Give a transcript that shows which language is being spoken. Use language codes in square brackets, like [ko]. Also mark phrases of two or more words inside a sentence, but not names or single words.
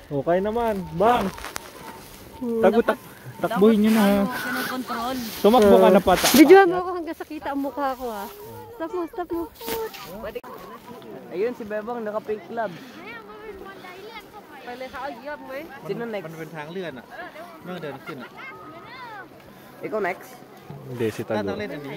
[tl] Okay naman, bang! Tago, takbuhin nyo na ha. Kinokontrol. Tumakbo ka na pata. Videohan mo ako hanggang sa kita ang mukha ko ha. Stop mo. Ayun si Bebang naka-pink club. Sino next? [th] มันเป็นทางเลื่อนอ่ะเมื่อเดินขึ้นอ่ะ [tl] Ikaw next? Hindi, si [th] ถ้า [tl] Tago. [th] ต้องเล่นอันนี้